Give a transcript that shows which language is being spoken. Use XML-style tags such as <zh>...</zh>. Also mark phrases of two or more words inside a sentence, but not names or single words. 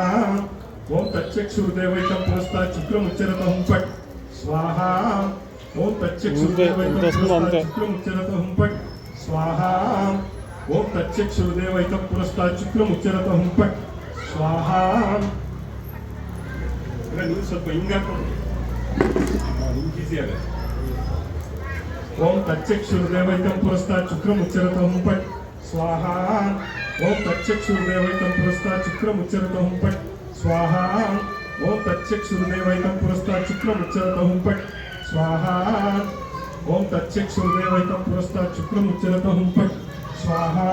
<sa>ಓಂ ತಚ್ಚಕ್ಷುರ್ ದೇವೈಕಂ ಪುರಸ್ತಾತ್ ಶುಕ್ರಮುಚ್ಚರತ ಹುಂಪಟ್ ಸ್ವಾಹಾ. ಓಂ ತಚ್ಚಕ್ಷುರ್ ದೇವೈಕಂ ಪುರಸ್ತಾತ್ ಶುಕ್ರಮುಚ್ಚರತ ಹುಂಪಟ್ ಸ್ವಾಹಾ. ಓಂ ತಚ್ಚಕ್ಷುರ್ ದೇವೈಕಂ ಪುರಸ್ತಾತ್ ಶುಕ್ರಮುಚ್ಚರತ ಹುಂಪಟ್ ಸ್ವಾಹಾ.</sa> <kn>ನೀವು ಸ್ವಲ್ಪ ಹಿಂಗೆ ಹಾಕೊಂಡು ನಿಮ್ಗೆ ಈಸಿ ಆಗುತ್ತೆ.</kn> <sa>ಓಂ ತಚ್ಚಕ್ಷುರ್ ದೇವೈಕಂ ಪುರಸ್ತಾತ್ ಶುಕ್ರಮುಚ್ಚರತ ಹುಂಪಟ್ ಸ್ವಾಹಾ. ಓಂ ತಚ್ಚಕ್ಷುರ್ ದೇವೈಕಂ ಪುರಸ್ತಾತ್ ಶುಕ್ರಮುಚ್ಚರತ ಹುಂಪಟ್ ಸ್ವಾಹಾ. ಓಂ ತಚ್ಚಕ್ಷುರ್ ದೇವೈಕಂ ಪುರಸ್ತಾತ್ ಶುಕ್ರಮುಚ್ಚರತ ಹುಂಪಟ್ ಸ್ವಾಹಾ. ಓಂ ತಚ್ಚಕ್ಷುರ್ ದೇವೈಕಂ ಪುರಸ್ತಾತ್ ಶುಕ್ರಮುಚ್ಚರತ ಹುಂಪಟ್ ಸ್ವಾಹಾ.</sa>